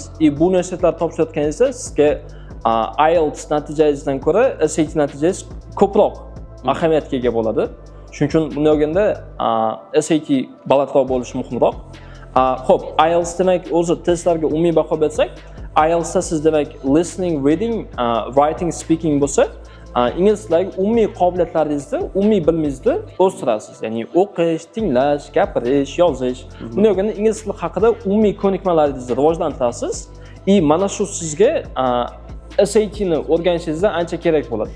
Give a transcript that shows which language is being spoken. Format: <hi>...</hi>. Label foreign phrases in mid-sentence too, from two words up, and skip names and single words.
<uz>Bu universitetlar topshirayotganingizda sizga IELTS natijangizdan ko'ra SAT natijangiz ko'proq ahamiyatga ega bo'ladi. Shuning uchun bunday olganda SAT balandroq bo'lishi muhimroq. Xo'p, IELTS demak o'zi testlarga umumiy baho bersak, IELTSda siz demak</uz> <en>listening, reading, writing, speaking</en> <uz>bo'lsa, ingliz tiliga umumiy qobiliyatlaringizni, umumiy bilimingizni o'stirasiz. Ya'ni o'qish, tinglash, gapirish, yozish. Bunday olganda ingliz tili haqida umumiy ko'nikmalaringizni rivojlantirasiz. Mana shu sizga SATni o'rganishingizda ancha kerak bo'ladi.</uz>